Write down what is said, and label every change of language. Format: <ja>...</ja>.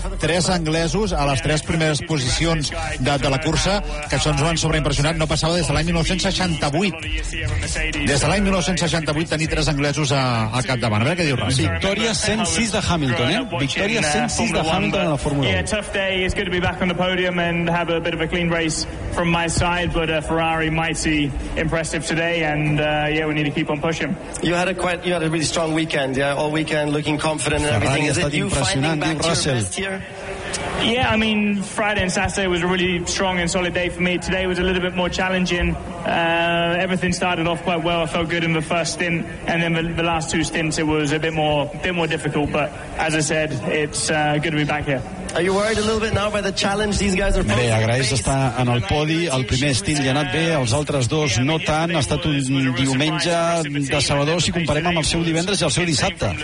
<ca>Tres anglesos a les tres primeres posicions de la cursa, que això ens ho han sobreimpressionat. No passava des de l'any 1968. Des de l'any 1968 tenir tres anglesos al capdavant. A veure què diu Rossi. Victòria 106 de Hamilton, Victòria 106 de Hamilton a la Fórmula 1.</ca> <en>Yeah, tough day. It's good to be back on the podium and have a bit of a clean race from my side. But a Ferrari mighty impressive today, and we need to keep on pushing. You had a really strong weekend, all weekend looking confident and everything. Is it you finding back your best here? Yeah, I mean, Friday and Saturday was a really strong and solid day for me. Today was a little bit more challenging. Everything started off quite well. I felt good in the first stint, and then the last two stints it was a bit more difficult. But as I said, it's good to be back here. Are you worried a little bit now by the challenge these guys are facing?</en> <ca>Bé, agraeix estar en el podi. El primer stint li ha anat bé, els altres dos no tant. Ha estat un diumenge de sabador si comparem amb el seu divendres i el seu dissabte.</ca>